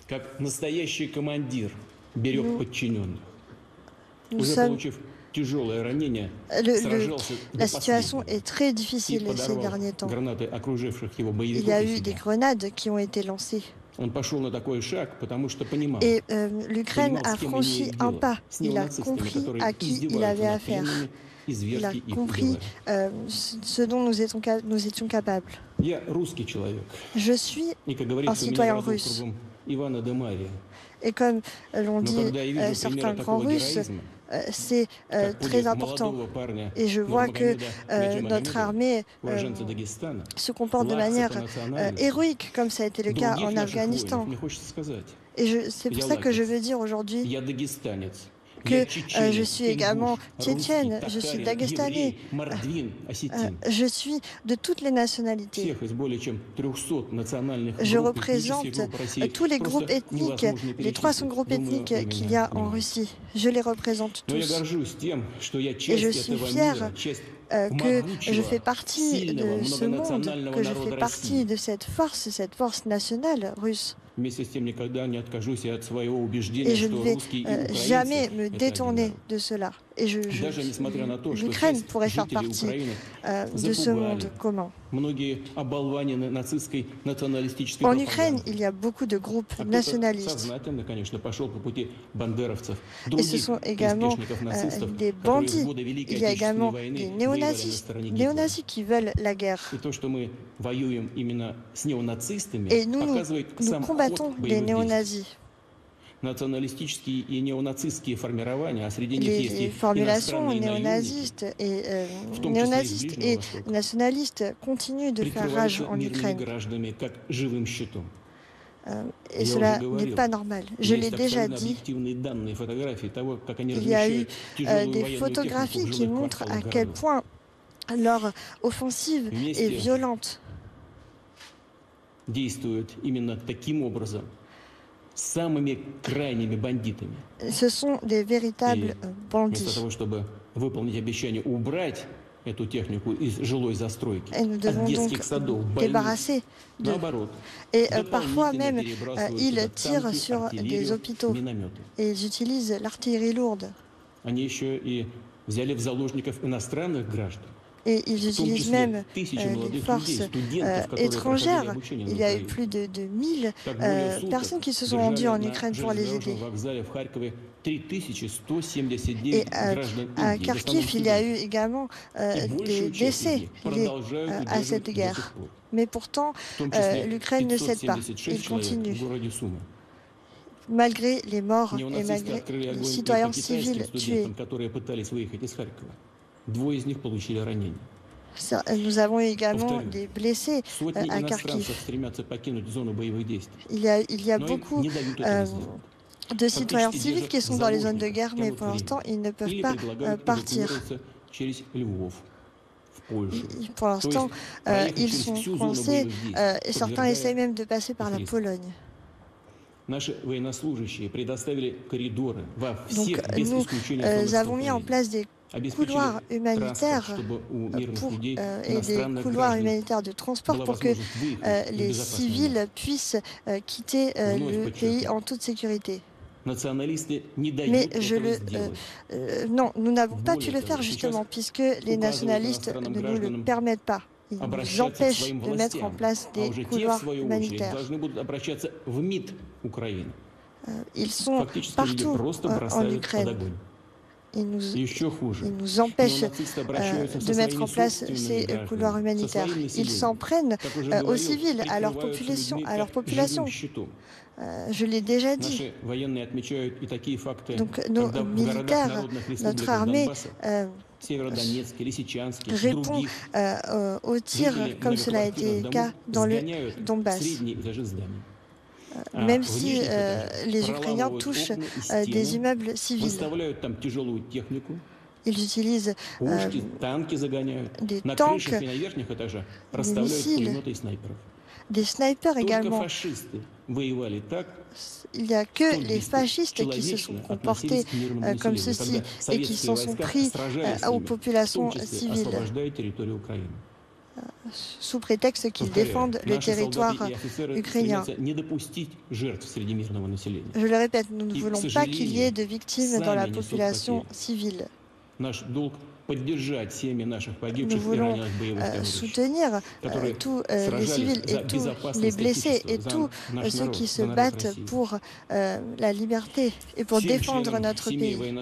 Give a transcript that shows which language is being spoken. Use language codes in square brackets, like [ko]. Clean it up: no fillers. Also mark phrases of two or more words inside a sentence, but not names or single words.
[ru] как настоящий командир берег подчиненных. [fr] Nous [ru] Уже [fr] sommes, [ru] получив тяжелое ранение, [fr] le- [ru] сражался [fr] la [ru] до [fr] situation [ru] последнего [fr] est très [ru] и [fr] difficile ces [ru] подорвал [fr] derniers temps. [ru] гранаты окруживших его [fr] Il y [ru] боевиков [fr] a [ru] и [fr] eu des [ru] себя. [fr] grenades qui ont été lancées. [ru] Он пошел на такой шаг, потому что понимал, [fr] Et l'Ukraine [ru] понимал, [fr] a [ru] с кем [fr] franchi [ru] имеет [fr] un [ru] дело. [fr] pas. [ru] С [fr] Il a [ru] неонацистами, [fr] compris [ru] которые [fr] à qui il [ru] издеваются [fr] avait [ru] над [fr] affaire. [ru] пленными и [fr] Il a [ru] зверски их [fr] compris [ru] убивают. [fr] ce dont nous étions capables. [ru] Я русский человек. [fr] Je suis [ru] И, как [fr] un [ru] говорится, у меня в [fr] citoyen [ru] роду [fr] russe. [ru] кругом Ивана де Мария. [fr] Et comme l'ont [ru] Но [fr] dit [ru] когда я вижу [fr] certains [ru] примеры [fr] grands [ru] такого [fr] Russes, [ru] героизма, [fr] c'est [ru] как [fr] très [ru] подвиг [fr] important. [ru] молодого парня [fr] Et je vois que [ru] Нурмагомеда [fr] notre [ru] Гаджимагомедова, [fr] armée [ru] уроженца Дагестана, [fr] se comporte de [ru] власца по [fr] manière [ru] национальности, [fr] héroïque, comme ça a été le cas [ru] других [fr] en [ru] наших воинов, [fr] Afghanistan. [ru] мне хочется сказать, [fr] Et c'est pour [ru] я [fr] ça que je [ru] лакец, [fr] veux dire aujourd'hui [ru] я дагестанец, [fr] que [ru] я [fr] je [ru] чеченец, [fr] suis également [ru] ингуш, [fr] tchétchène, [ru] русский, [fr] je suis [ru] татарин, [fr] dagestanais, [ru] еврей, мордвин, осетин. [fr] je suis de toutes les nationalités. [ru] Всех из более чем 300 национальных [fr] Je [ru] групп, этнических [fr] représente [ru] групп России [fr] tous les groupes [ru] просто [fr] ethniques, [ru] невозможно [fr] les 300 [ru] перечислить. [fr] groupes [ru] Думаю, [fr] ethniques [ru] вы [fr] qu'il y [ru] меня [fr] a en [ru] понимаете. [fr] Russie. Je les représente [ru] Но я [fr] tous. [ru] горжусь тем, что я [fr] Et je [ru] часть [fr] suis [ru] этого [fr] fière [ru] мира, часть [fr] que je fais [ru] могучего, [fr] partie [ru] сильного, [fr] de ce monde, [ru] многонационального [fr] que je [ru] народа [fr] fais partie [ru] России. [fr] de cette force nationale russe. [ru] Вместе с тем никогда не откажусь и от своего [fr] Et [ru] убеждения, [fr] je ne [ru] что [fr] vais [ru] русские и [fr] jamais [ru] украинцы [fr] me [ru] – это один [fr] détourner [ru] народ. [fr] de cela. Et [ru] Даже несмотря на то, что [fr] l'Ukraine [ru] часть [fr] pourrait faire [ru] жителей [fr] partie [ru] Украины [fr] de ce monde [ru] запугали, [fr] commun. [ru] многие оболванены нацистской националистической [fr] En Ukraine, [ru] пропагандой. [fr] il y a beaucoup de groupes [ru] А кто-то [fr] nationalistes. [ru] сознательно, конечно, пошел по пути бандеровцев, [fr] Et ce [ru] других [fr] sont également [ru] приспешников нацистов, [fr] des [ru] которые в [fr] bandits. [ru] годы Великой [fr] Il y a [ru] Отечественной [fr] également [ru] войны [fr] des [ru] воевали на [fr] néonazis, [ru] стороне Гитлера. [fr] qui veulent la guerre. [ru] И то, что мы воюем именно с неонацистами, [fr] Et nous [ru] показывает сам [fr] combattons [ru] ход [fr] les [ru] боевых действий. [fr] néonazis. [ru] Националистические и неонацистские формирования, а среди них есть [fr] Les [ru] и [fr] formulations [ru] иностранные наемники, [fr] néonazistes et nationalistes continuent de faire rage [ru] прикрываются [fr] en [ru] мирными [fr] Ukraine. [ru] гражданами как живым щитом. [fr] Et cela n'est pas normal. Je l'ai [ru] Есть [fr] déjà [ru] абсолютно [fr] dit. [ru] объективные данные, фотографии того, как они [fr] Il y a eu [ru] размещают тяжелую [fr] des [ru] военную [fr] photographies [ru] технику в [fr] qui [ru] жилых [fr] montrent à [ru] кварталах [fr] quel [ru] городов. [fr] point leur offensive est [ru] Вместе [fr] violente. [ru] действуют именно таким образом, с самыми крайними бандитами. [fr] Ce sont des véritables [ru] Вместо [fr] bandits. [ru] того, чтобы выполнить обещание убрать эту технику из жилой застройки, [fr] Et nous [ru] от [fr] devons donc [ru] детских садов, больниц, [fr] débarrasser d'eux. [ru] наоборот, [fr] Et parfois [ru] дополнительно [fr] même, [ru] перебрасывают [fr] ils [ru] туда [fr] tirent [ru] танки, [fr] sur des [ru] артиллерию, [fr] hôpitaux [ru] минометы. [fr] et ils utilisent l'artillerie lourde. [ru] Они еще и взяли в заложников иностранных граждан. [fr] Et ils [ru] В том [fr] utilisent [ru] числе [fr] même [ru] тысячи [fr] les [ru] молодых [fr] forces [ru] людей, студентов, которые проходили [fr] étrangères. [ru] обучение на [fr] Il y a eu [ru] Украине. [fr] plus de 1000 [ru] Так более суток [fr] personnes qui se sont rendues en [ru] держали [fr] Ukraine [ru] на [fr] pour les aider. [ru] железнодорожном вокзале в Харькове [fr] Et [ru] 3179 граждан [fr] à [ru] Индии, в основном [fr] Kharkiv, il y a [ru] студенты. [fr] eu également [ru] И [fr] des [ru] большую часть [fr] décès [ru] из них [fr] liés [ru] продолжают [fr] à cette [ru] удерживать до [fr] guerre. [ru] сих пор. [fr] Mais pourtant, [ru] В том числе [fr] l'Ukraine ne cède pas. [ru] 576 [fr] Il [ru] человек [fr] continue. [ru] в городе Сумы. [fr] Malgré les morts et [ru] Неонацисты [fr] malgré [ru] открыли [fr] les [ru] огонь и по [fr] citoyens [ru] китайским [fr] civils tués. [ru] студентам, которые пытались выехать из Харькова. Двое из них получили ранения. [fr] Nous avons eu également [ru] Повторю, [fr] des blessés [ru] сотни [fr] à [ru] иностранцев [fr] Kharkiv. [ru] стремятся покинуть зону боевых действий. [fr] Il y a [ru] Но им [fr] beaucoup [ru] не дают этого сделать. [fr] de citoyens [ru] Фактически [fr] civils [ru] держат [fr] qui sont dans les zones de [ru] заложников, [fr] guerre, mais [ru] тянут [fr] pour [ru] время. [fr] l'instant, ils ne peuvent [ru] Или [fr] pas [ru] предлагают [fr] partir. [ru] эвакуироваться через Львов в Польшу. [fr] Pour l'instant, [ru] проехать [fr] ils [ru] через [fr] sont [ru] всю зону [fr] coincés [ru] боевых действий, [fr] et certains [ru] подвергая [fr] essayent même de passer par la [ru] риску. [fr] Pologne. [ru] Наши военнослужащие предоставили коридоры во всех, [fr] Donc, [ru] без [fr] nous [ru] исключения зонах [fr] avons mis en [ru] столкновений. [fr] place des couloirs [ru] Обеспечили [fr] humanitaires [ru] транспорт, чтобы у мирных [fr] pour, [ru] людей, [fr] et des [ru] иностранных [fr] couloirs [ru] граждан [fr] humanitaires de transport [ru] была [fr] pour que [ru] возможность выехать в [fr] les [ru] безопасное место. [fr] civils puissent quitter [ru] Вновь [fr] le pays [ru] подчеркиваю. [fr] en toute sécurité. [ru] Националисты не [fr] Mais [ru] дают [fr] je [ru] этого [fr] le, [ru] сделать. [fr] non, nous n'avons pas [ru] Более [fr] pu le [ru] того, [fr] faire [ru] сейчас [fr] justement puisque les nationalistes [ru] иностранным [fr] ne nous le [ru] гражданам [fr] permettent pas. Ils nous [ru] обращаться к [fr] empêchent [ru] своим [fr] de mettre en [ru] властям, [fr] place [ru] а [fr] des [ru] уже те, в [fr] couloirs [ru] свою очередь, [fr] humanitaires. [ru] должны будут обращаться в МИД Украины. [fr] Ils sont [ru] Фактически люди [fr] partout [ru] просто [fr] en [ru] бросают под [fr] Ukraine. [ru] огонь. [fr] Ils [ru] Еще хуже. [fr] nous empêchent [ru] Неонацисты обращаются со [fr] de mettre [ru] своими [fr] en place [ru] собственными [fr] ces [ru] гражданами, [fr] couloirs [ru] со [fr] humanitaires. [ru] своим [fr] Ils [ru] населением. [fr] s'en prennent [ru] Как уже [fr] aux [ru] говорил, [fr] civils, à leur [ru] прикрываются людьми [fr] population. [ru] как живым щитом. [fr] Je l'ai déjà dit. [ru] Наши военные отмечают и такие факты, [fr] Donc nos [ru] когда в городах [fr] militaires, [ru] народных [fr] notre [ru] республик [fr] armée [ru] Донбасса, Северодонецке, Лисичанске, [fr] répond [ru] других, [fr] aux tirs [ru] жители [fr] comme cela a été [ru] многоквартирных [fr] le cas [ru] домов [fr] dans le [ru] сгоняют в [fr] Donbass. [ru] средние этажи зданий. А [fr] Même [ru] в [fr] si [ru] нижних этажах [fr] les Ukrainiens [ru] проламывают [fr] touchent [ru] окна и [fr] des [ru] стены, [fr] immeubles civils. [ru] выставляют там тяжелую технику, [fr] Ils utilisent [ru] пушки, танки загоняют. [fr] des [ru] На [fr] tanks, [ru] крышах и на верхних этажах расставляют [fr] missiles, [ru] пулеметы и снайперов. [fr] des snipers [ru] Только [fr] également. [ru] фашисты воевали так, [fr] Il n'y a que [ru] столь [fr] les fascistes qui se sont [ru] бесчеловечно [fr] comportés [ru] относились к мирному [fr] comme [ru] населению, [fr] ceci [ru] когда [fr] et qui [ru] советские [fr] s'en sont [ru] войска [fr] pris [ru] сражались с [fr] aux [ru] ними, в том [fr] populations [ru] числе [fr] civiles. [ru] освобождая территорию Украины. [fr] sous prétexte qu'ils défendent le territoire ukrainien. Je le répète, nous ne voulons pas qu'il y ait de victimes dans la population civile. Nous voulons soutenir tous les civils et tous les blessés et tous ceux qui se battent pour la liberté et pour défendre notre pays.